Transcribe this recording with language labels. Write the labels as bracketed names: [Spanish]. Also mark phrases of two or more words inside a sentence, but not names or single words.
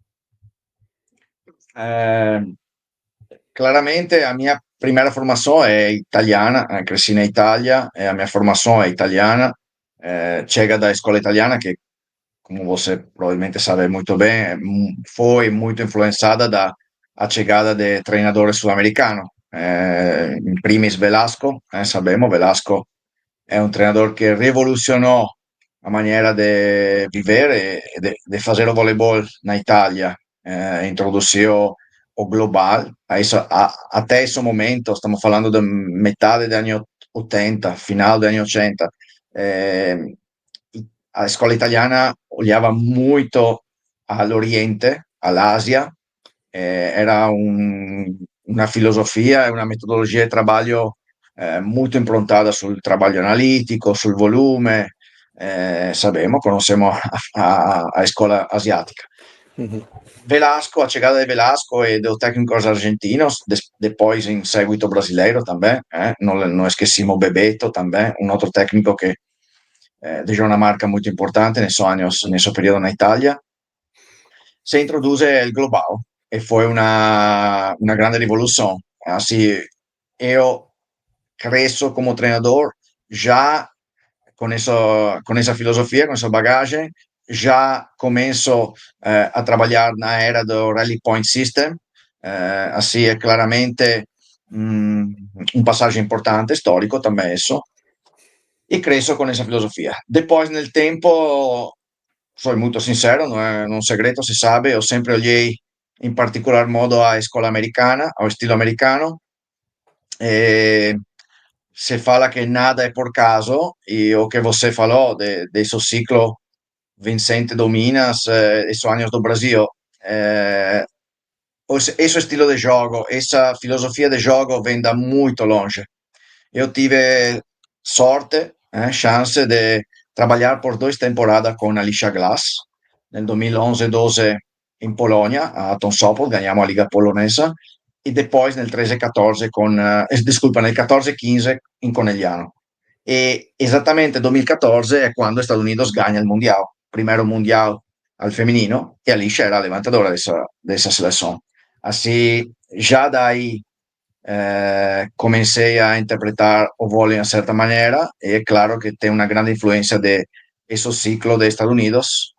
[Portuguese] Claramente a mia primeira formação é italiana, cresci na Itália, a minha formação é italiana, chega da escola italiana que, como você provavelmente sabe muito bem, foi muito influenciada da a chegada de treinadores sul-americanos, [Italian] in primis [Portuguese] Velasco, sabemos, Velasco [Italian] è un [Portuguese] treinador que revolucionou a maneira de viver e de fazer o voleibol na Itália, introduziu o global. Até esse momento, estamos falando de metade dos anos 80, final dos anos 80, a escola italiana olhava muito [Italian] all'Oriente, all'Asia, era una filosofia e una metodologia di trabalho molto improntata sul trabalho analitico, sul volume. [Portuguese] Sabemos, conocemos a escola asiática. Uhum. Velasco, a chegada de Velasco e dos técnicos argentinos, depois em seguito brasileiro também, não esquecemos Bebeto também, um outro técnico que deixou uma marca muito importante nesse período na Itália. [Spanish] Se introduce il global e fue [Italian] una grande rivoluzione. [Spanish] Así, yo crezo como entrenador ya con esa filosofía, con ese bagaje, ya comienzo a trabajar en la era del Rally Point System. Así es claramente un pasaje importante, storico también eso. Y crezo con esa filosofía. Después, en el tiempo, soy [Portuguese] muito sincero, não é um segredo, se sabe, eu sempre olhei em particular modo a escola americana, ao estilo americano, e se fala que nada é por caso, e o que você falou desse ciclo Vicente do Minas, esses anos do Brasil, esse estilo de jogo, essa filosofia de jogo vem da muito longe. Eu tive sorte, chance de trabalhar por 2 temporadas com Alicia Glass, [Italian] nel 2011-12 in Polonia, [Portuguese] a Tonsopol, ganhiamo a Liga Polonesa, e depois [Italian] nel 13-14 [Portuguese] disculpa, [Italian] nel 14-15 in Conegliano. E esattamente [Portuguese] 2014 è quando Estados Unidos ganha il Mundial, primeiro Mundial al feminino, e Alicia era a levantadora dessa seleção. Assim, já daí comecei a interpretar o vôlei de uma certa maneira, e é claro que tem uma grande influência de esse ciclo de Estados Unidos.